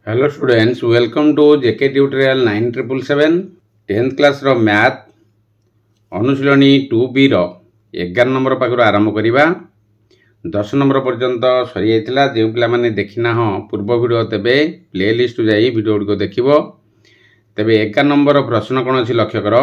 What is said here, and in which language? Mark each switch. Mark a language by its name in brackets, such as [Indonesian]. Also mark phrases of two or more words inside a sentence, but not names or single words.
[English] Hello students, welcome to JK Tutorial [Odia] 9777 [English] 10th class [Odia] ର ମ୍ୟାଥ ଅନୁଶୀଳନୀ 2B ର 11 ନମ୍ବର ପାଖର ଆରମ୍ଭ କରିବା 10 ନମ୍ବର ପର୍ଯ୍ୟନ୍ତ ସରି ଯାଇଥିଲା। ଯେ ପିଲା ମାନେ ଦେଖିନା ହୋ ପୂର୍ବ ଭିଡିଓ ତେବେ ପ୍ଲେଲିଷ୍ଟ ଯାଇ ଭିଡିଓ କୁ ଦେଖିବ। ତେବେ 11 ନମ୍ବର ପ୍ରଶ୍ନ କଣ ଅଛି ଲକ୍ଷ୍ୟ କର।